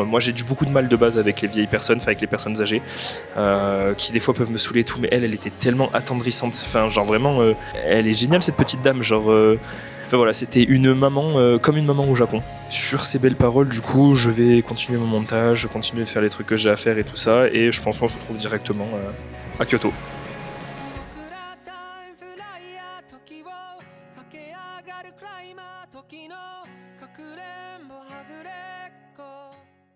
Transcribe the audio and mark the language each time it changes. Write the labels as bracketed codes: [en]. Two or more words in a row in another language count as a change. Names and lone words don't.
[fr] Moi, j'ai eu beaucoup de mal de base avec les vieilles personnes, avec les personnes âgées, qui des fois peuvent me saouler et tout. Mais elle était tellement attendrissante. Enfin, genre vraiment, elle est géniale cette petite dame. Genre, enfin voilà, c'était une maman comme une maman au Japon. Sur ces belles paroles, du coup, je vais continuer mon montage, continuer de faire les trucs que j'ai à faire et tout ça. Et je pense qu'on se retrouve directement à Kyoto. [ja] 時を駆け上がるクライマー時のかくれんぼはぐれっこ